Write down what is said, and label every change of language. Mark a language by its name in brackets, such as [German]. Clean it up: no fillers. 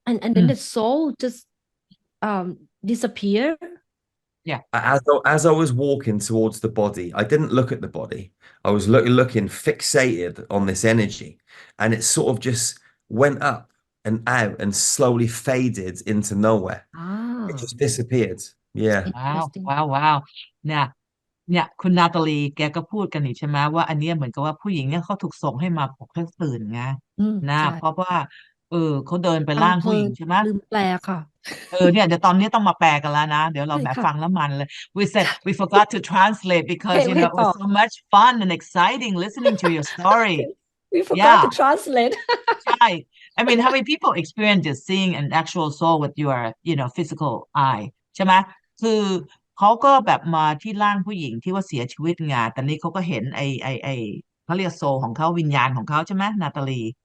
[English] And then the soul just disappear? yeah As I was walking towards the body, I didn't look at the body. I was looking fixated on this energy, and it sort of just went up and out and slowly faded into nowhere. It just disappeared. Yeah. Interesting. [Thai] wow เนี่ยคุณนาตาลีแกก็พูดกันนี่ใช่ไหมว่าอันเนี้ยเหมือนกับว่าผู้หญิงเนี่ยเขาถูกส่งให้มาปลุกให้ตื่นไงนะ ใช่ เพราะว่าเขาเดินไปร่างผู้หญิงใช่ไหม ลืมแปลค่ะ เนี่ยเดี๋ยวตอนนี้ต้องมาแปลกันแล้วนะเดี๋ยวเรา ใช่ แบบ ค่ะ ฟังแล้วมันเลย [English] we said we forgot to translate because you know it was so much fun and exciting listening to your story We forgot Yeah. to translate. [Thai] ใช่ [English] I mean how many people experience just seeing an actual soul with your physical eye [Thai] ใช่ไหมคือเขาก็แบบมาที่ร่างผู้หญิงที่ว่าเสียชีวิตไงแต่นี้เขาก็เห็นไอเขาเรียกโซลของเขาวิญญาณของเขาใช่ไหมนาตาลี